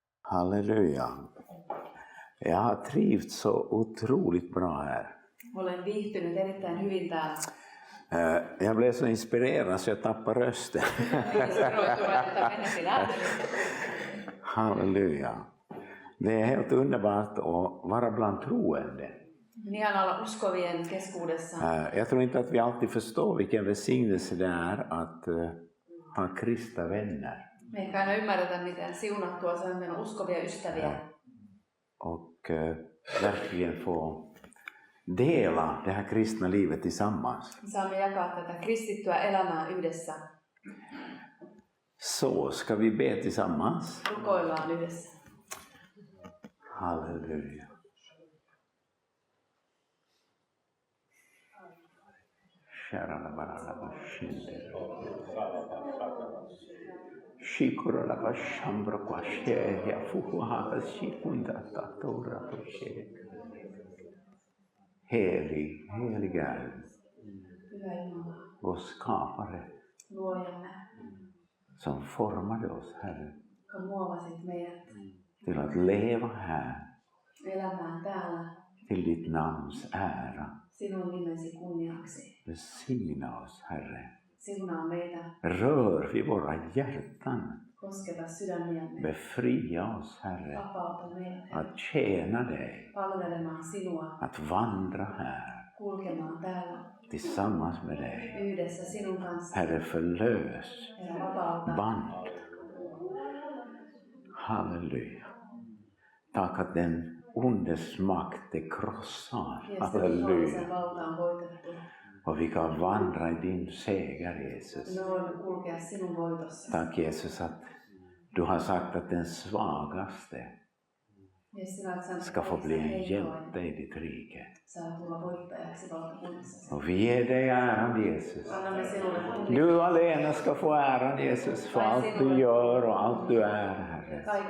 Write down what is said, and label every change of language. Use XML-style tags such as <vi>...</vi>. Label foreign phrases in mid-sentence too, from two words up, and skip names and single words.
<sv>Halleluja. Jag har trivts så otroligt bra här.</sv> <fi>Olen viihtynyt erittäin hyvin täällä.</fi> <sv>Jag blev så inspirerad så jag tappade rösten. Halleluja. Det är helt underbart att vara bland troende.</sv> <fi>Ihana olla uskovien keskuudessa.</fi> <sv>Jag tror inte att vi alltid förstår vilken välsignelse det är att ha kristna vänner.</sv> <fi>Me ei aina ymmärretä, miten siunattua se on meidän uskovia ystäviä.</fi> <sv>Och verkligen få dela det här kristna livet tillsammans.</sv> <fi>Saamme jakaa tätä kristittyä elämää yhdessä.</fi> <sv>Så ska vi be tillsammans.</sv> <fi>Rukoillaan yhdessä.</fi> <sv>Halleluja. Sharala barala bashinde. Shikura bashambra kwashe ya fuha shikunda tatora toshe. Helig Gud. Vår skapare.</sv> <fi>Luojamme.</fi> <sv>Som formade oss, Herre.</sv> <fi>Joka muovasit meidät.</fi> <sv>Till att leva här.</sv> <fi>Elämään täällä.</fi> <sv>Till ditt namns ära.</sv> <fi>Sinun nimesi kunniaksi.</fi> <sv>Välsigna oss, Herre.</sv> <fi>Siunaa meitä.</fi> <sv>Rör vid våra hjärtan.</sv> <fi>Kosketa sydämiämme.</fi> <sv>Befria oss, Herre.</sv> <fi>Vapauta meidät.</fi> <sv>Att tjäna dig.</sv> <fi>Palvelemaan sinua.</fi> <sv>Att vandra här.</sv> <fi>Kulkemaan täällä.</fi> <sv>Tillsammans med dig.</sv> <fi>Yhdessä sinun kanssa.</fi> <sv>Herre, förlös</sv> <fi>Herra, vapauta.</fi> <sv>band. Halleluja. Tack att den ondes makt är krossad. Halleluja.</sv> <fi>Valta on voitettu.</fi> <sv>Och vi kan vandra i din seger, Jesus.</sv> <fi>Me voimme kulkea sinun voitossa.</fi> <sv>Tack, Jesus, att du har sagt att den svagaste ska få bli en hjälte i ditt rike. Och vi ger dig äran, Jesus. Du alena ska få äran, Jesus, för allt du gör och allt du är, Herre.</sv>